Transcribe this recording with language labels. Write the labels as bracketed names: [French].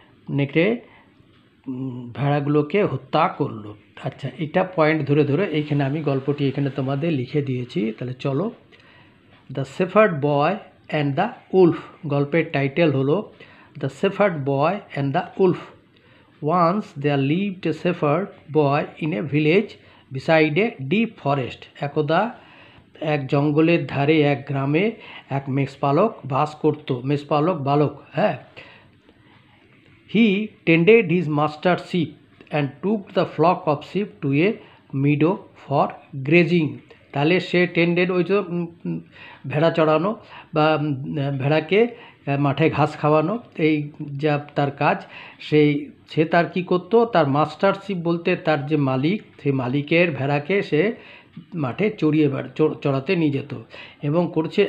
[Bangla] নেকড়ে ভেড়াগুলোকে হত্যা করলো। আচ্ছা, এটা পয়েন্ট ধরে ধরে এইখানে আমি গল্পটি এখানে তোমাদের লিখে দিয়েছি। তাহলে চলো। [English] The shepherd boy and the wolf. [Bangla] গল্পের টাইটেল হলো [English] The shepherd boy and the wolf. Once there lived a shepherd boy in a village beside a deep forest. [Bangla] একদা এক জঙ্গলের ধারে এক গ্রামে এক মেষপালক বাস করত। মেষপালক বালক, হ্যাঁ। [English] He tended his master's sheep and took the flock of sheep to a meadow for grazing. [Bangla] তাহলে সে টেন্ডেড, ওই যে ভেড়া চড়ানো বা ভেড়াকে মাঠে ঘাস খাওয়ানো, এই যা তার কাজ। সে তার কী করতো, তার মাস্টারশিপ বলতে তার যে মালিক, সেই মালিকের ভেড়াকে সে মাঠে চড়াতে নিয়ে যেত এবং করছে।